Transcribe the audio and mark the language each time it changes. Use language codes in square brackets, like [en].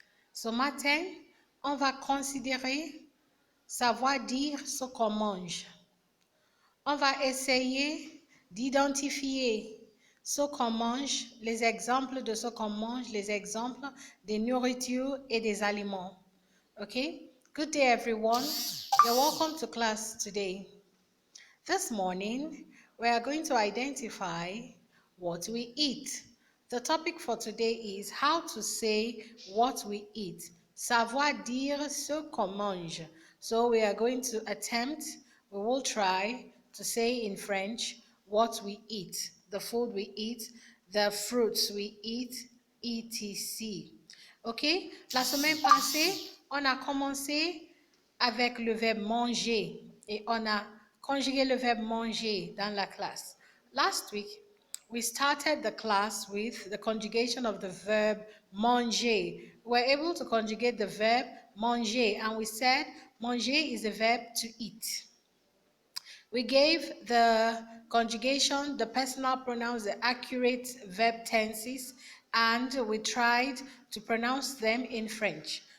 [fr] Ce matin, on va considérer savoir dire ce qu'on mange. On va essayer d'identifier ce qu'on mange, les exemples de ce qu'on mange, les exemples des nourritures et des aliments. [en] Okay? Good day, everyone. You're welcome to class today. This morning, we are going to identify what we eat. The topic for today is how to say what we eat. [fr] Savoir dire ce qu'on mange. [en] So we are going to we will try to say in French what we eat, the food we eat, the fruits we eat, etc. OK? [fr] La semaine passée, on a commencé avec le verbe manger et on a conjugué le verbe manger dans la classe. [en] Last week, we started the class with the conjugation of the verb manger. We were able to conjugate the verb manger and we said manger is a verb to eat. We gave the conjugation, the personal pronouns, the accurate verb tenses, and we tried to pronounce them in French.